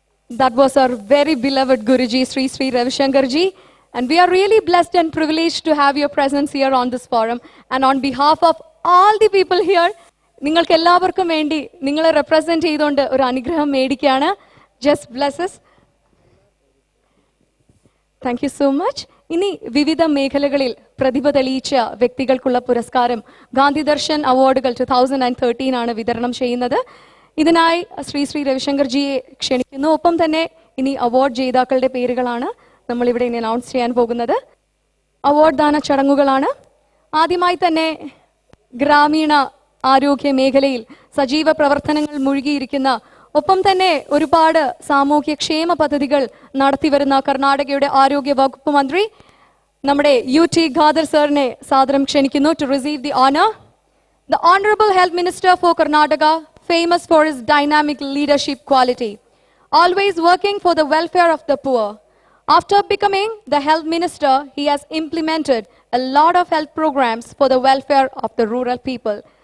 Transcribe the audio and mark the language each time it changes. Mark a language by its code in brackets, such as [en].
[en] That was our very beloved Guruji, Sri Sri Ravishankarji. And we are really blessed and privileged to have your presence here on this forum. And on behalf of all the people here, [ml] നിങ്ങൾക്ക് എല്ലാവർക്കും വേണ്ടി നിങ്ങളെ represent ചെയ്തുകൊണ്ട് ഒരു അനുഗ്രഹം മേടിക്കുകയാണ്. [en] Just blesses. Thank you so much. [ml] ഇനി വിവിധ മേഖലകളിൽ പ്രതിഭ തെളിയിച്ച വ്യക്തികൾക്കുള്ള പുരസ്കാരം ഗാന്ധി ദർശൻ അവാർഡുകൾ 2013 ആണ് വിതരണം ചെയ്യുന്നത്. ഇതിനായി ശ്രീ ശ്രീ രവിശങ്കർജിയെ ക്ഷണിക്കുന്നു. ഒപ്പം തന്നെ ഇനി അവാർഡ് ജേതാക്കളുടെ പേരുകളാണ് നമ്മളിവിടെ ഇനി അനൗൺസ് ചെയ്യാൻ പോകുന്നത്. അവാർഡ് ദാന ചടങ്ങുകളാണ്. ആദ്യമായി തന്നെ ഗ്രാമീണ ആരോഗ്യ മേഖലയിൽ സജീവ പ്രവർത്തനങ്ങൾ മുഴുകിയിരിക്കുന്ന ഒപ്പം തന്നെ ഒരുപാട് സാമൂഹ്യ ക്ഷേമ പദ്ധതികൾ നടത്തിവരുന്ന കർണാടകയുടെ ആരോഗ്യ വകുപ്പ് മന്ത്രി നമ്മുടെ UT ഖാദർ സാറിനെ സാദരം ക്ഷണിക്കുന്നു [en] To receive the honour. The honourable health minister for Karnataka, famous for his dynamic leadership quality, always working for the welfare of the poor. After becoming the health minister, he has implemented a lot of health programs for the welfare of the rural people.